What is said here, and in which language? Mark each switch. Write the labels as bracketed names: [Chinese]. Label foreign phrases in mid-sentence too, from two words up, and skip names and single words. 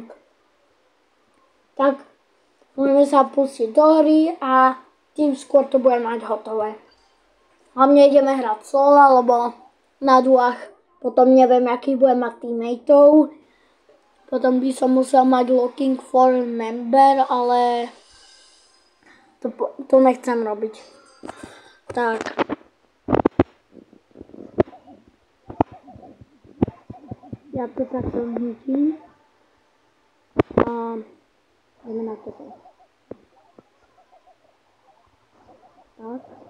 [Slovak] Tak môžeme sa pustiť do hry a tým skôr to budem mať hotové. Hlavne ideme hrať solo, lebo na duách potom neviem, aký budem mať teammateov. Potom by som musel mať [English] looking for member, [Slovak] ale to nechcem robiť. Tak. Ja to takto zničím. A ideme na toto. Tak.